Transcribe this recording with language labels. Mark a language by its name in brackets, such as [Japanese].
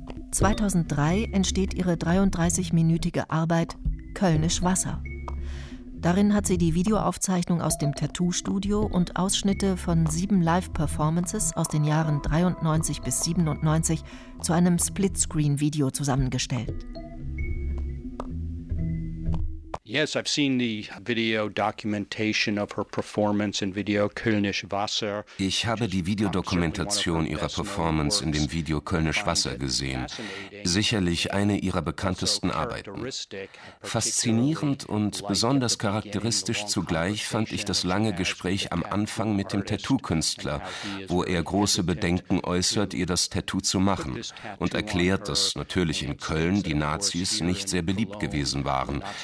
[German] 2003 entsteht ihre 33-minütige Arbeit Kölnisch Wasser. Darin hat sie die Videoaufzeichnung aus dem Tattoo-Studio und Ausschnitte von 7 Live-Performances aus den Jahren 93 bis 97 zu einem Splitscreen-Video zusammengestellt. [English] Yes, I've seen the video documentation of her performance in video Kölnisch Wasser. [German] Ich habe die Videodokumentation ihrer Performance in dem Video Kölnisch Wasser gesehen. Sicherlich eine ihrer bekanntesten Arbeiten. Faszinierend und besonders charakteristisch zugleich fand ich das lange Gespräch am Anfang mit dem Tattoo-Künstler, wo er große Bedenken äußert, ihr das Tattoo zu machen und erklärt, dass natürlich in Köln die Nazis nicht sehr beliebt gewesen waren.